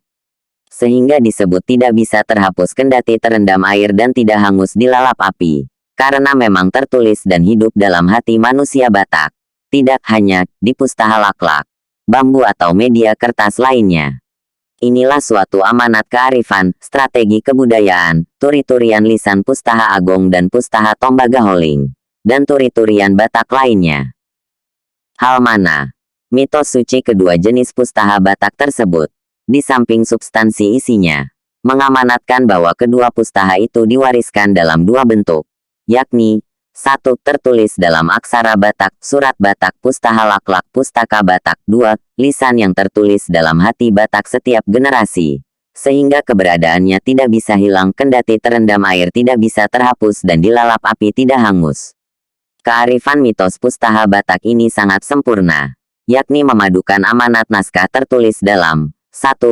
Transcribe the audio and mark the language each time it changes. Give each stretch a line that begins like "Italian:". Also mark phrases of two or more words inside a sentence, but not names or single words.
Indonesian: Sehingga disebut tidak bisa terhapus kendati terendam air dan tidak hangus dilalap api. Karena memang tertulis dan hidup dalam hati manusia Batak. Tidak hanya di pustaha laklak, bambu atau media kertas lainnya. Inilah suatu amanat kearifan, strategi kebudayaan, turi-turian lisan Pustaha Agong dan Pustaha Tombagaholing, dan turi-turian Batak lainnya. Hal mana? Mitos suci kedua jenis pustaha Batak tersebut, di samping substansi isinya, mengamanatkan bahwa kedua pustaha itu diwariskan dalam dua bentuk, yakni, 1. Tertulis dalam aksara Batak, surat Batak, pustaha laklak, pustaka Batak. 2. Lisan yang tertulis dalam hati Batak setiap generasi, sehingga keberadaannya tidak bisa hilang kendati terendam air tidak bisa terhapus dan dilalap api tidak hangus. Kearifan mitos pustaha Batak ini sangat sempurna, yakni memadukan amanat naskah tertulis dalam 1.